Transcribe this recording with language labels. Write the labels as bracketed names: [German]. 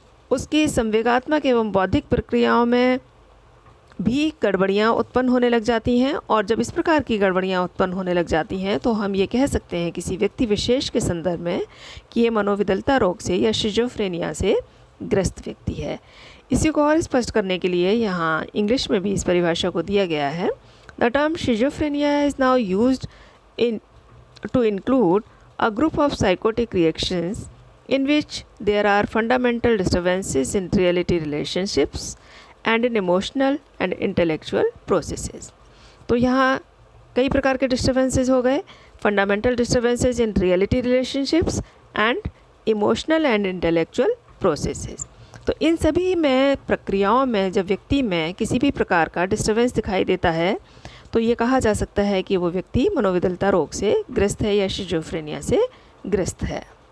[Hindi] उसकी संवेगात्मक एवं बौद्धिक प्रक्रियाओं में भी गड़बड़ियाँ उत्पन्न होने लग जाती हैं, और जब इस प्रकार की गड़बड़ियाँ उत्पन्न होने लग जाती हैं तो हम ये कह सकते हैं किसी व्यक्ति विशेष के संदर्भ में कि ये मनोविदलता रोग से या शिजोफ्रेनिया से ग्रस्त व्यक्ति है। इसी को और स्पष्ट करने के लिए यहाँ इंग्लिश में भी इस परिभाषा को दिया गया है। [English] The term schizophrenia is now used in to include a group of psychotic reactions in which there are fundamental disturbances in reality relationships and in emotional and intellectual processes। [Hindi] तो यहाँ कई प्रकार के डिस्टर्बेंसेस हो गए, [English] Fundamental disturbances in reality relationships and emotional and intellectual processes. [Hindi] तो इन सभी में प्रक्रियाओं में जब व्यक्ति में किसी भी प्रकार का डिस्टर्बेंस दिखाई देता है तो ये कहा जा सकता है कि वो व्यक्ति मनोविदलता रोग से ग्रस्त है या शिजोफ्रेनिया से ग्रस्त है।